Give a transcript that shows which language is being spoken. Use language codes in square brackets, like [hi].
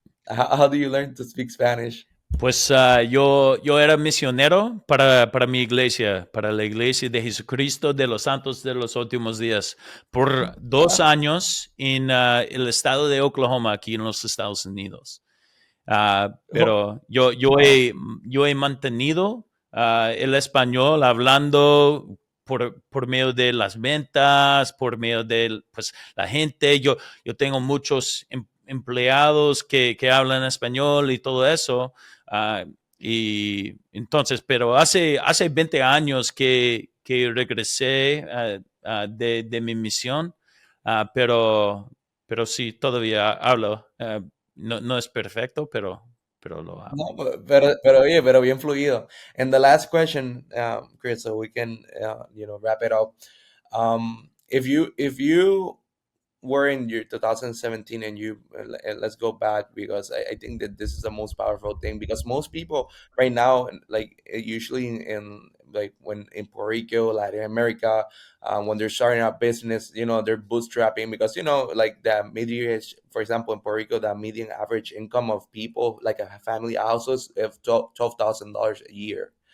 [en] How do you learn to speak Spanish? [es] Pues yo era misionero para mi iglesia, para la iglesia de Jesucristo de los Santos de los Últimos Días, por dos Ah, años en el estado de Oklahoma, aquí en los Estados Unidos. oh, Pero yo he mantenido el español hablando por medio de las ventas, por medio de pues, la gente. Yo tengo muchos empleados que hablan español y todo eso. Y entonces, pero hace 20 años que regresé de mi misión, pero sí, todavía hablo. No es perfecto, pero lo no, hablo. pero oye, pero bien fluido. [en] And the last question, Chris, so we can wrap it up. If you were in your 2017, and let's go back, because I think that this is the most powerful thing, because most people right now, like usually in like when in Puerto Rico, Latin America, when they're starting a business, they're bootstrapping, because like the median, for example, in Puerto Rico, the median average income of people, like a family houses, of $12,000 a year.